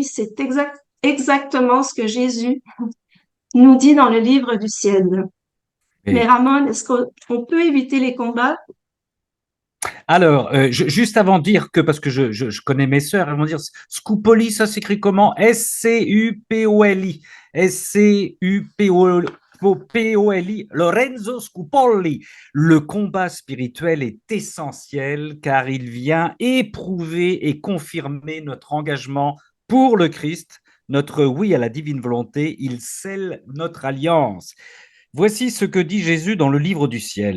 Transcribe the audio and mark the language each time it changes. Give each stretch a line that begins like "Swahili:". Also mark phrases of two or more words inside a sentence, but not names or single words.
French: C'est exactement ce que Jésus nous dit dans le livre du ciel. Mais Et Ramon, est-ce qu'on peut éviter les combats? alors, juste avant de dire que, parce que je connais mes sœurs, elles vont dire Scupoli, ça s'écrit comment? S-C-U-P-O-L-I. S-C-U-P-O-L-I. Lorenzo Scupoli. Le combat spirituel est essentiel car il vient éprouver et confirmer notre engagement pour le Christ, notre oui à la divine volonté. Il scelle notre alliance. Voici ce que dit Jésus dans le livre du ciel.